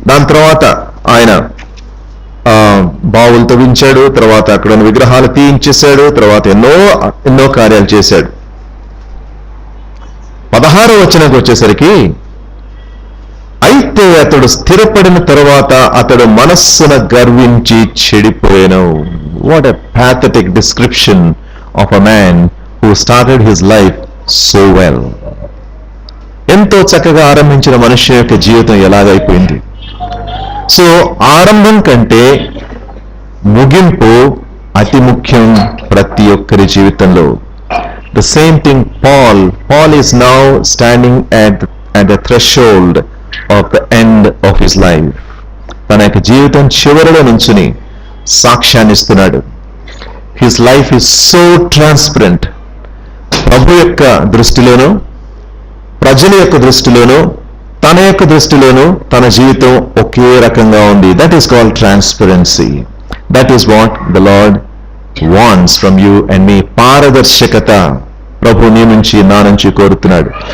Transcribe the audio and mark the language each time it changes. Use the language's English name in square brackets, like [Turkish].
[Telugu] దాని తర్వాత ఆయన బావులు తవ్వించాడు, తర్వాత అక్కడ ఉన్న విగ్రహాలు తీయించేశాడు, తర్వాత ఎన్నో కార్యాలు చేశాడు. 16వ వచనంకి వచ్చేసరికి, అయితే అతడు స్థిరపడిన తరువాత అతడు మనస్సున గర్వించి చెడిపోయాను. [English] What a pathetic description of a man who started his life so well. [Telugu] ఎంతో చక్కగా ఆరంభించిన మనిషి యొక్క జీవితం ఎలాగైపోయింది. సో ఆరంభం కంటే ముగింపు అతి ముఖ్యం ప్రతి ఒక్కరి జీవితంలో. [English] The same thing Paul is now standing at the threshold of the end of his life. [Telugu] తన యొక్క జీవితం చివరిలో నుంచుని సాక్ష్యాన్ని ఇస్తున్నాడు. [English] His life is so transparent. [Telugu] ప్రభు యొక్క దృష్టిలోనూ, ప్రజల యొక్క దృష్టిలోనూ, తన యొక్క దృష్టిలోనూ తన జీవితం ఒకే రకంగా ఉంది. [English] That is called transparency. That is what the lord wants from you and me. [Telugu] పారదర్శకత ప్రభు నీ నుంచి, నా నుంచి కోరుతున్నాడు.